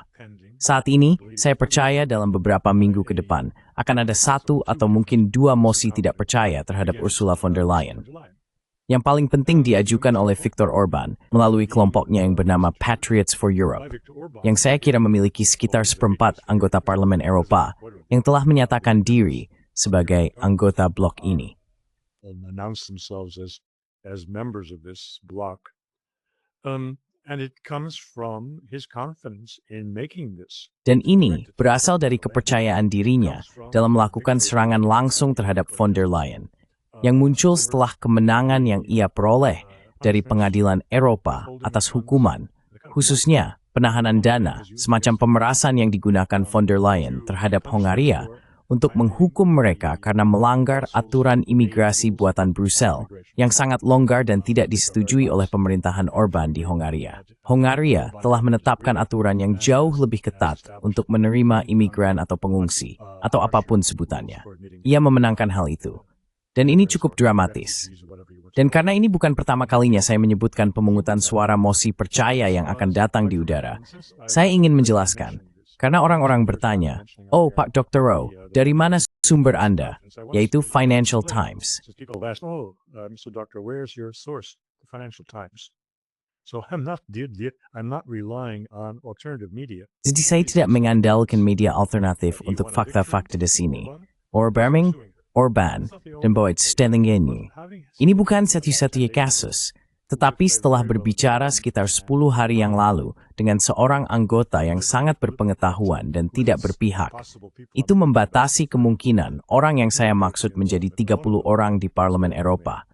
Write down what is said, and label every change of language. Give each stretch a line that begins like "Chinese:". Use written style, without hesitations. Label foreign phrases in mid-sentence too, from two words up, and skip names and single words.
Indonesian: Saat ini, saya percaya dalam beberapa minggu ke depan, akan ada satu atau mungkin dua mosi tidak percaya terhadap Ursula von der Leyen. Yang paling penting diajukan oleh Viktor Orban melalui kelompoknya yang bernama Patriots for Europe, yang saya kira memiliki sekitar seperempat anggota Parlemen Eropa yang telah menyatakan diri sebagai anggota blok ini.
English: Announce themselves as members of this bloc, and it comes from his confidence in making this.
Indonesian: Dan ini berasal dari kepercayaan dirinya dalam melakukan serangan langsung terhadap von der Leyen, yang muncul setelah kemenangan yang ia peroleh dari Pengadilan Eropa atas hukuman, khususnya penahanan dana, semacam pemerasan yang digunakan von der Leyen terhadap Hongaria untuk menghukum mereka karena melanggar aturan imigrasi buatan Brussel yang sangat longgar dan tidak disetujui oleh pemerintahan Orban di Hongaria. Hongaria telah menetapkan aturan yang jauh lebih ketat untuk menerima imigran atau pengungsi, atau apapun sebutannya. Ia memenangkan hal itu. Dan ini cukup dramatis. Dan karena ini bukan pertama kalinya saya menyebutkan pemungutan suara mosi percaya yang akan datang di udara, saya ingin menjelaskan. Karena orang-orang bertanya, "Oh, Pak Dr. Rowe, dari mana sumber Anda?" Yaitu Financial Times.
English: So Dr. where's your source? The Financial Times. So I'm not relying on alternative media.
Indonesian: Jadi saya tidak mengandalkan media alternatif untuk fakta-fakta di sini. Orban, dan Boyd Stellingen. Ini bukan satu-satunya kasus. Tetapi setelah berbicara sekitar 10 hari yang lalu dengan seorang anggota yang sangat berpengetahuan dan tidak berpihak, itu membatasi kemungkinan orang yang saya maksud menjadi 30 orang di Parlemen Eropa.